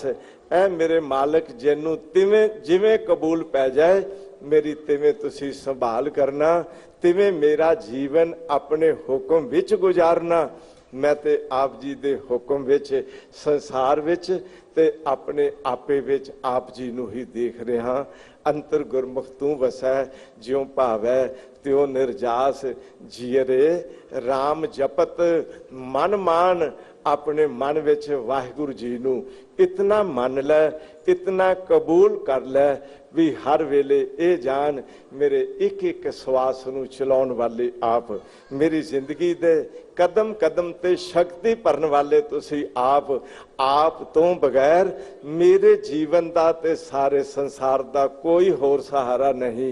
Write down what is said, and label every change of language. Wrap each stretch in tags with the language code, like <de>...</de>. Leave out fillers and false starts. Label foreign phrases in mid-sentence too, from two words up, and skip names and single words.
<pa>ਐ ਮੇਰੇ ਮਾਲਕ ਜਿੰਨੂ ਤਿਵੇਂ ਜਿਵੇਂ ਕਬੂਲ ਪੈ ਜਾਏ, ਮੇਰੀ ਤਿਵੇਂ ਤੁਸੀ ਸੰਭਾਲ ਕਰਨਾ, ਤਿਵੇਂ ਮੇਰਾ ਜੀਵਨ ਆਪਣੇ ਹੁਕਮ ਵਿਚ ਗੁਜ਼ਾਰਨਾ। ਮੈਂ ਤੇ ਆਪ ਜੀ ਦੇ ਹੁਕਮ ਵਿਚ ਸੰਸਾਰ ਵਿਚ ਤੇ ਆਪਣੇ ਆਪੇ ਵਿਚ ਆਪ ਜੀ ਨੂ ਹੀ ਦੇਖ ਰਿਹਾ।</pa> <hi>अंतर गुरमुख तू वसै ज्यों भावै त्यो निर्जास जियरे राम जपत मन मान।</hi> <pa>ਆਪਣੇ ਮਨ ਵਿਚ ਵਾਹਿਗੁਰੂ ਜੀ ਨੂ ਇਤਨਾ ਮਾਨ ਲੈ, ਇਤਨਾ ਕਬੂਲ ਕਰ ਲੈ ਭੀ ਹਰ ਵੇਲੇ ਯੇ ਜਾਣ ਮੇਰੇ ਇਕ ਇਕ ਸ਼ਵਾਸ ਨੂ ਚਲਾਉਣ ਵਾਲੇ ਆਪ, ਮੇਰੀ ਜ਼ਿੰਦਗੀ ਦੇ ਕਦਮ ਕਦਮ ਤੇ ਸ਼ਕਤੀ ਭਰਨ ਵਾਲੇ ਤੁਸੀ ਆਪ ਤੋ ਬਗੈਰ ਮੇਰੇ ਜੀਵਨ ਦਾ ਤੇ ਸਾਰੇ ਸੰਸਾਰ ਦਾ ਕੋਈ ਹੋਰ ਸਹਾਰਾ ਨਹੀਂ।</pa>